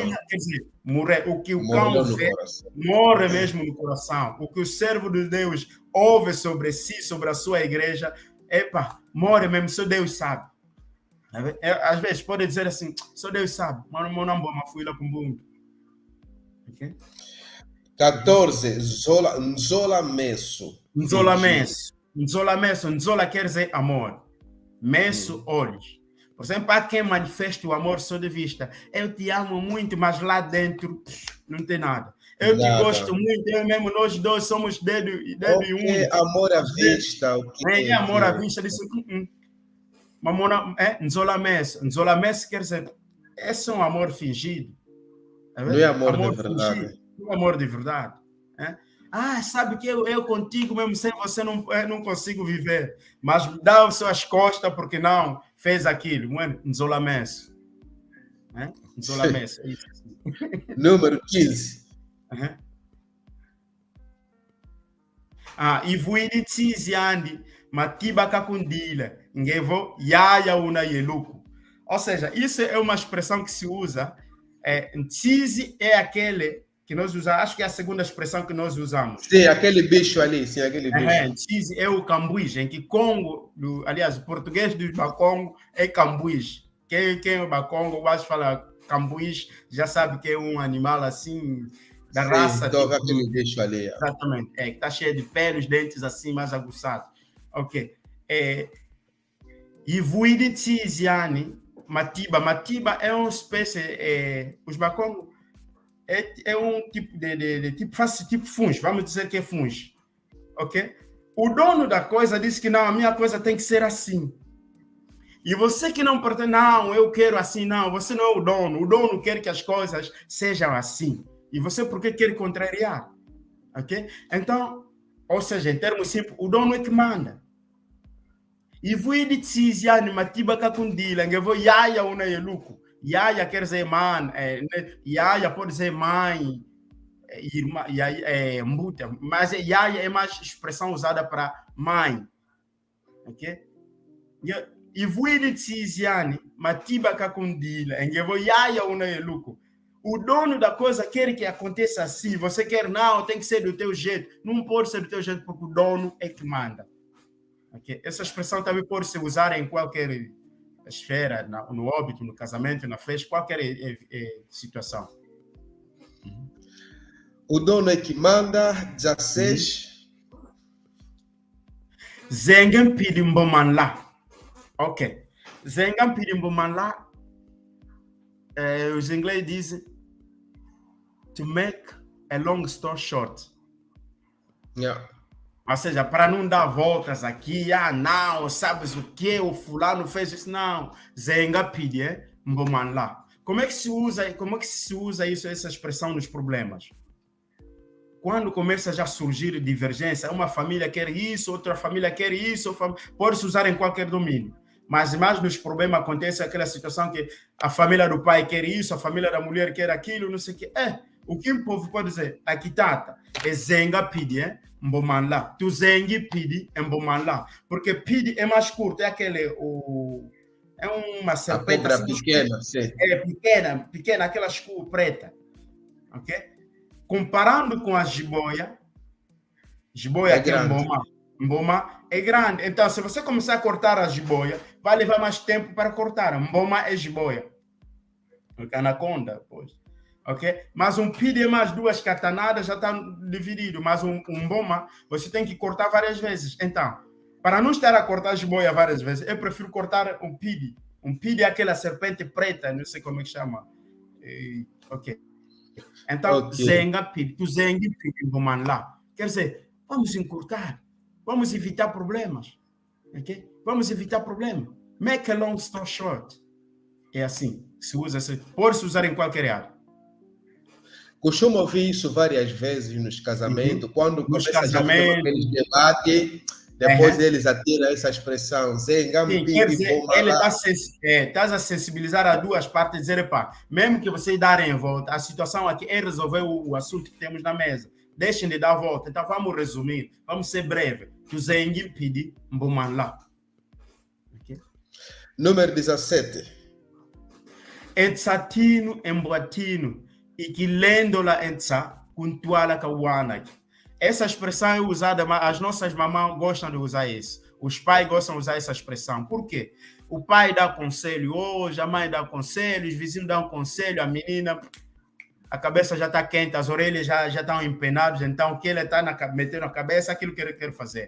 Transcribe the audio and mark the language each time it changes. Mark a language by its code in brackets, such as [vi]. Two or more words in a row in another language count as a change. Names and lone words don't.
[pt] Quer dizer, morrer. O que o cão vê, morre mesmo no coração. O que o servo de Deus ouve sobre si, sobre a sua igreja, epa, morre mesmo, só Deus sabe. Às vezes pode dizer assim, só Deus sabe. Mas não vou fui lá com bundo. Okay? [kg] 14. Nzola meso. Nzola meso. Nzola meso. [pt] Nzola quer dizer amor. Meso, olhos. Por exemplo, há quem manifeste o amor só de vista. Eu te amo muito, mas lá dentro não tem nada. Eu te gosto muito, eu mesmo, nós dois somos dedo e um. Amor à vista. É amor à vista. Disse, [kg] Nzola meso. Nzola meso [pt] quer dizer, esse é um amor fingido. Não é amor de verdade. Fingido, não é amor de verdade. Ah, sabe que eu contigo mesmo sem você não consigo viver. Mas dá as suas costas porque não fez aquilo. [kg] Nzolamesso. Nzolamesso. [pt] Número 15. [kg] Ivuidi tsiziandi matiba kakundila ngevo yaya una yeluku. [pt] Ou seja, isso é uma expressão que se usa. Tsizi é aquele que nós usamos, acho que é a segunda expressão que nós usamos. Sim, aquele bicho ali, sim, aquele bicho. Tsizi é o cambuís, em que Congo, aliás, o português do Bakongo é cambuís. Quem é o Bakongo, gosta de falar cambuís, já sabe que é um animal assim, da raça. Então, aquele bicho ali. Exatamente, que está cheio de pelos, dentes assim, mais aguçados. Ok. [kg] Ivuidi tsiziani, matiba. [pt] Matiba é uma espécie, os Bakongo é um tipo de tipo, faz tipo fungo, vamos dizer que é fungo, ok? O dono da coisa disse que não, a minha coisa tem que ser assim. E você que não pertence, não, eu quero assim, não, você não é o dono quer que as coisas sejam assim. E você por que quer contrariar? Ok? Então, ou seja, em termos simples, o dono é que manda. [kg] E vui de tsiziani matiba kakundila, nge vou yaya una yeluku. [pt] Yaya quer dizer mãe, yaya pode dizer mãe, irmã, mbuta, mas yaya é mais expressão usada para mãe, ok? [kg] E vui de tsiziani matiba kakundila, nge vou yaya una yeluku. [pt] O dono da coisa quer que aconteça assim, você quer não, tem que ser do teu jeito. Não pode ser do teu jeito porque o dono é que manda. Okay? Essa expressão também pode ser usada em qualquer esfera, no óbito, no casamento, na festa, qualquer situação. O dono é que manda, 16. [kg] Zengen pidimboman lá. [pt] Ok. [kg] Zengen pidimboman lá, [pt] os ingleses dizem [en] to make a long story short. Yeah. [pt] Ou seja, para não dar voltas aqui, não, sabes o que o fulano fez isso? Não, [kg] zenga pidi, mboman lá. [pt] Como é que se usa isso, essa expressão nos problemas? Quando começa já a surgir divergência, uma família quer isso, outra família quer isso, pode se usar em qualquer domínio. Mas mais nos problemas acontece aquela situação que a família do pai quer isso, a família da mulher quer aquilo, não sei o que. O que o povo pode dizer? Aqui tata, é [kg] zenga pidi, mboman lá. Tu zengi pidi, mboman lá. [pt] Porque pidi é mais curto, é aquele, é uma serpente. A cobra pequena, sim. É pequena, aquela escura preta. Ok? Comparando com a jiboia é que é mboma é grande. Então, se você começar a cortar a jiboia, vai levar mais tempo para cortar. Mboma é jiboia. Anaconda, pois. Ok? Mas um pidi é mais 2 catanadas, já está dividido. Mas um mboma, você tem que cortar várias vezes. Então, para não estar a cortar a jiboia várias vezes, eu prefiro cortar um pidi. Um pidi é aquela serpente preta, não sei como é que chama. Ok. Então, [kg] zenga pidi, tu zengi pidi, mboman lá. [pt] Quer dizer, vamos encurtar, vamos evitar problemas. Ok? Vamos evitar problemas. [en] Make a long story short. [pt] É assim, se usa, pode se usar em qualquer área. Costumo ouvir isso várias vezes nos casamentos, quando começa a ter aqueles debates, depois eles atiram essa expressão, sim, quer dizer, ele está a sensibilizar as duas partes, dizer, mesmo que vocês darem volta, a situação aqui é resolver o assunto que temos na mesa. Deixem de dar volta. Então, vamos resumir, vamos ser breve. [kg] Tuzengi pidi mboman lá. [pt] Número 17. [kg] Etsatino emboatino. E que lendo la entsa kuntuala kawana. [pt] Essa expressão é usada, mas as nossas mamães gostam de usar isso. Os pais gostam de usar essa expressão. Por quê? O pai dá conselho hoje, a mãe dá conselho, os vizinhos dão conselho, a menina, a cabeça já está quente, as orelhas já estão empenadas, então o que ele está metendo na cabeça é aquilo que ele quer fazer.